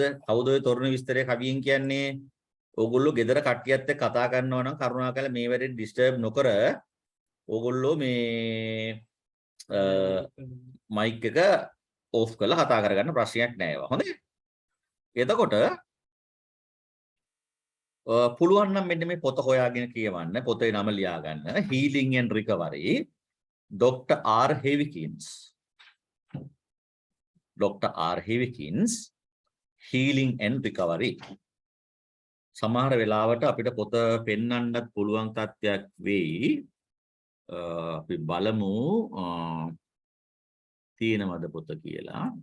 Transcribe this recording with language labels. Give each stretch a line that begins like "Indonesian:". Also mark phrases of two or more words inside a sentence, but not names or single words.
Sinhala: කවුද ඔය තොරණ විස්තරේ කවියෙන් කියන්නේ? ඕගොල්ලෝ ගෙදර කට්ටියත් එක්ක කතා කරනවා නම් කරුණාකරලා මේ වැඩේ ඩිස්ටර්බ් නොකර ඕගොල්ලෝ මේ මයික් එක ඕෆ් කරලා කතා කරගන්න ප්‍රශ්නයක් නෑ ඒවා. හොඳයි. එතකොට පුළුවන් නම් මෙන්න මේ පොත හොයාගෙන කියවන්න. පොතේ නම ලියා ගන්න. Healing and Recovery Dr. R. Heavikins. Dr. R. Heavikins Healing and Recovery. සමහර වෙලාවට අපිට පොත පෙන්වන්නත් පුළුවන් තත්ත්වයක් වෙයි. අපි බලමු තියෙනවද පොත කියලා.